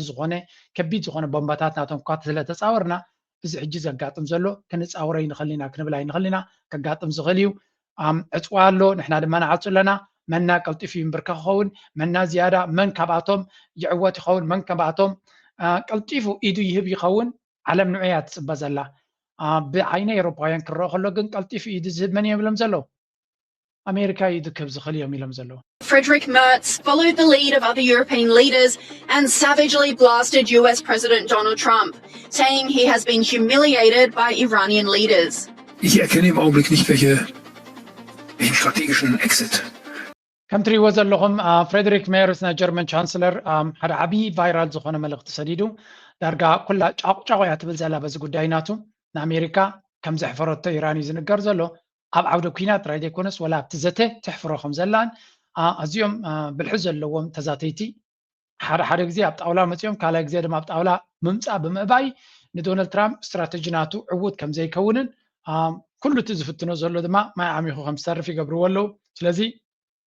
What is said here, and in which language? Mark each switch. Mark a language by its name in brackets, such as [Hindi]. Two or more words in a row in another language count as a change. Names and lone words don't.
[Tigrinya] ዝኾነ ከቢድ ዝኾነ ቦምባታት ናቶም ኳ ስለተፃወርና እዚ ሕጂ ዘጋጥም ዘሎ ክንፃወረ ይንኽእል ኢና ክንብል ኣይንኽእል ኢና ከጋጥም ዝኽእል እዩ ዕፅዋ ኣሎ ንሕና ድማ ንዓፁ ኣለና መና ቀልጢፉ ይንብርካ ክኸውን መና ዝያዳ መን ካብኣቶም ይዕወት ይኸውን መን ካብኣቶም ቀልጢፉ ኢዱ ይህብ ይኸውን ዓለም ንዑ እያ ትፅበ ዘላ ብዓይነ ኤሮፓውያን ክረአ ከሎ ግን ቀልጢፉ ኢዱ ዝህብ መን እዮም ኢሎም ዘለዉ ኣሜሪካ ኢዱ ክህብ ዝኽእል እዮም ኢሎም ዘለዉ [English] Friedrich Merz followed the lead of other European leaders and savagely blasted US President Donald Trump, saying he has been humiliated by Iranian leaders. [German] Ich erkenne im Augenblick nicht, welchen strategischen Exit. [Tigrinya] ከም ትሪእዎ ዘለኹም ፍሬድሪክ ሜርስ ናይ ጀርመን ቻንስለር ሓደ ዓብዪ ቫይራል ዝኾነ መልእኽቲ ሰዲዱ ዳርጋ ኩላ ጫቁጫቁ እያ ትብል ዘላ በዚ ጉዳይ ናቱ ንኣሜሪካ ከም ዘሕፈረቶ ኢራን እዩ ዝንገር ዘሎ ኣብ ዓውደ ኩናት ጥራይ ዘይኮነስ ወላ ኣብቲ ዘተ ተሕፍሮ ከም ዘላን ኣዝዮም ብልሒ ዘለዎም ተዛተይቲ ሓደ ግዜ ኣብ ጣውላ መፅኦም ካልኣይ ግዜ ድማ ኣብ ጣውላ ምምፃእ ብምእባይ ንዶናልድ ትራምፕ ስትራቴጂ ናቱ ዕዉት ከም ዘይከውንን ኩሉ እቲ ዝፍትኖ ዘሎ ድማ ማይ ዓሚኹ ከም ዝሰርፍ ይገብርዎ ኣለዉ ስለዚ